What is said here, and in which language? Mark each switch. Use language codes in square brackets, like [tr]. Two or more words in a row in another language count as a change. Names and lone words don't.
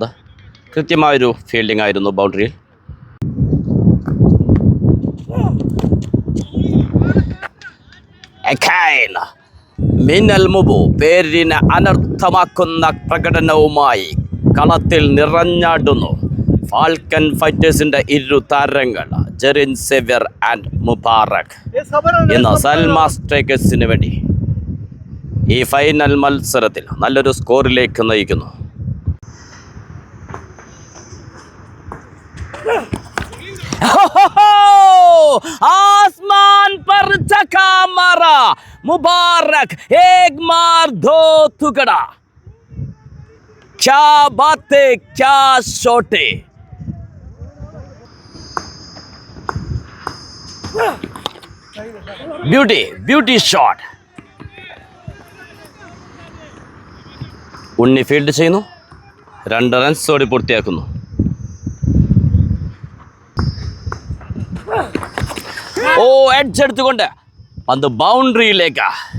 [ml] കൃത്യമായൊരു ഫീൽഡിംഗ് ആയിരുന്നു ബൗണ്ടറിയിൽ. മിന്നൽ മുബു പേരിനെ അനർത്ഥമാക്കുന്ന പ്രകടനവുമായി കളത്തിൽ നിറഞ്ഞാടുന്നു ഫാൽക്കൺ ഫൈറ്റേഴ്സിന്റെ 2 താരങ്ങൾ ജെറിൻ സേവ്യർ ആൻഡ് മുബാറക് ഇന്ന് സൽമാ സ്ട്രൈക്കേഴ്സിന് വേണ്ടി ഈ ഫൈനൽ മത്സരത്തിൽ നല്ലൊരു സ്കോറിലേക്ക് നയിക്കുന്നു. [hi] आसमान पर चका मारा मुबारक, एक मार 2 टुकड़ा. क्या बातें, क्या शॉटे. [en] beauty shot. [ml] ഉണ്ണി ഫീൽഡ് ചെയ്യുന്നു. 2 റൺസോടെ പൂർത്തിയാക്കുന്നു. ഓ എഡ്ജ് എടുത്തുകൊണ്ട് പന്ത് ബൗണ്ടറിയിലേക്ക്.